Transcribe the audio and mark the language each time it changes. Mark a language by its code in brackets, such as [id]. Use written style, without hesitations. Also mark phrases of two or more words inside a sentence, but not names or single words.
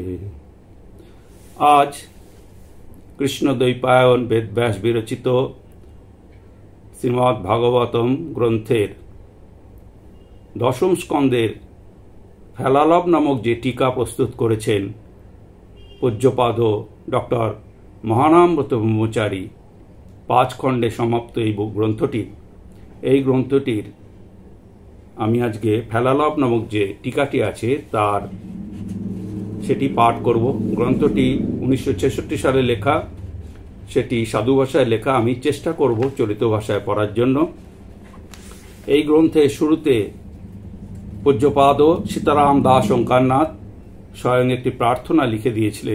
[bn] আজ কৃষ্ণ দ্বৈপায়ন বেদব্যাস বিরচিত শ্রীমদ্ ভাগবতম গ্রন্থের দশম স্কন্দের ফেলালভ নামক যে টীকা প্রস্তুত করেছেন পূজ্যপাদ ডক্টর মহানামব্রত ব্রহ্মচারী 5 খণ্ডে সমাপ্ত এই গ্রন্থটির আমি আজকে ফেলালভ নামক যে টিকাটি আছে তার সেটি পাঠ করব। গ্রন্থটি 1966 সালে লেখা, সেটি সাধু ভাষায় লেখা। আমি চেষ্টা করব চলিত ভাষায় পড়ার জন্য। এই গ্রন্থের শুরুতে পূজ্যপাদ সীতারাম দাস ওঙ্কারনাথ স্বয়ং একটি প্রার্থনা লিখে দিয়েছিলেন।